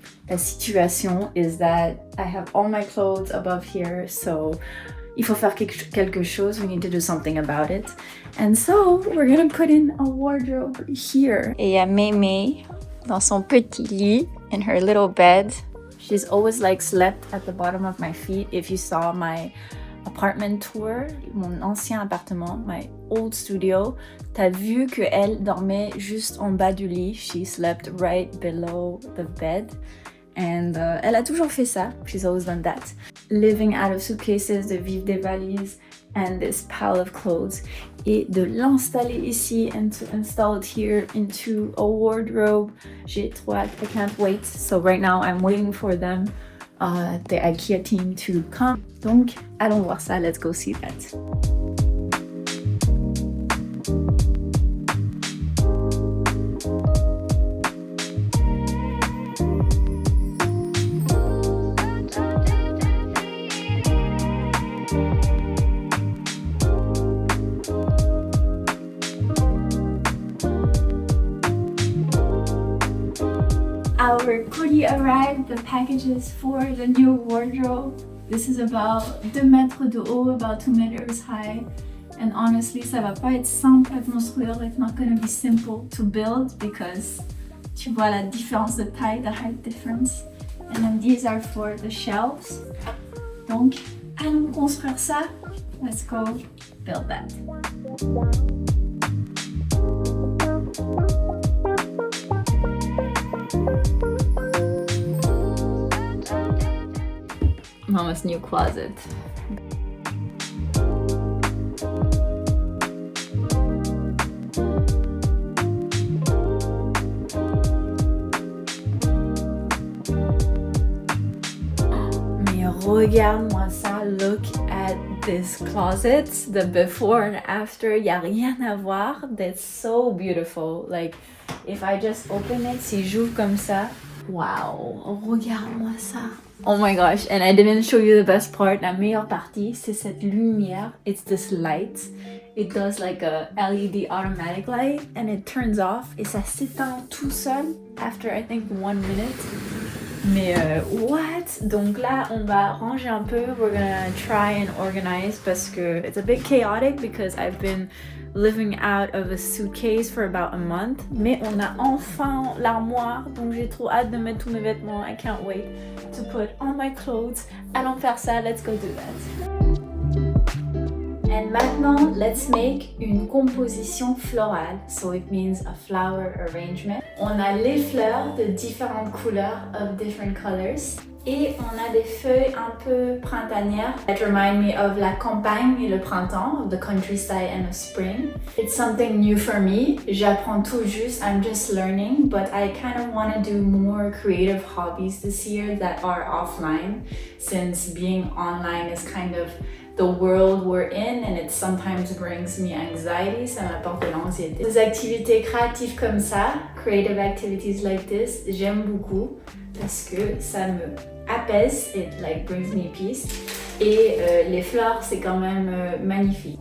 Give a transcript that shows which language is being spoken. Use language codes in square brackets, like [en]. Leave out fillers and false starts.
[fr] La situation [en] is that I have all my clothes above here, so [fr] il faut faire quelque chose. [en] We need to do something about it. And so we're gonna put in a wardrobe here. [fr] Et il y a Mémé dans son petit lit [en] in her little bed. She's always like slept at the bottom of my feet. If you saw my apartment tour, [fr] mon ancien appartement, [en] my old studio, [fr] t'as vu qu'elle dormait juste en bas du lit. [en] She slept right below the bed. [fr] And elle a toujours fait ça. [en] She's always done that. Living out of suitcases, [fr] de vivre des valises, [en] and this pile of clothes. [fr] Et de l'installer ici [en] and to install it here into a wardrobe. [fr] J'ai trop hâte. [en] I can't wait. So right now I'm waiting for them, the IKEA team to come. [fr] Donc, allons voir ça. [en] Let's go see that. Our courrier arrived, the packages for the new wardrobe. This is about [fr] 2 mètres de haut, [en] about 2 meters high. And honestly, [fr] ça va pas être simple à construire. [en] It's not gonna be simple to build because [fr] tu vois la différence de taille, [en] the height difference. And then these are for the shelves. [fr] Donc, allons construire ça. [en] Let's go build that. Mama's new closet. [fr] Mais regarde-moi ça, [en] look at this closet, the before and after, [fr] y a rien à voir. [en] That's so beautiful. Like, if I just open it, [fr] si j'ouvre comme ça, [en] wow, [fr] regarde-moi ça. [en] Oh my gosh, and I didn't show you the best part. [fr] La meilleure partie, c'est cette lumière. [en] It's this light. It does like a LED automatic light and it turns off [fr] et ça s'éteint tout seul [en] after I think 1 minute. Mais what? [fr] Donc là, on va ranger un peu. [en] We're gonna try and organize [fr] parce que [en] it's a bit chaotic because I've been living out of a suitcase for about a month. [fr] Mais on a enfin l'armoire, donc j'ai trop hâte de mettre tous mes vêtements. [en] I can't wait to put all my clothes. [fr] Allons faire ça, [en] let's go do that. And maintenant, let's make [fr] une composition florale. [en] So it means a flower arrangement. [fr] On a les fleurs de différentes couleurs, [en] of different colors. [fr] Et on a des feuilles un peu printanières [en] that remind me of [fr] la campagne et le printemps, [en] of the countryside and of spring. It's something new for me. [fr] J'apprends tout juste, [en] I'm just learning, but I kind of want to do more creative hobbies this year that are offline, since being online is kind of the world we're in and it sometimes brings me anxiety, [fr] ça m'apporte de l'anxiété. Des activités créatives comme ça, [en] creative activities like this, [fr] j'aime beaucoup parce que ça me apaise, [en] it like brings me peace. [fr] Et les fleurs, c'est quand même magnifique.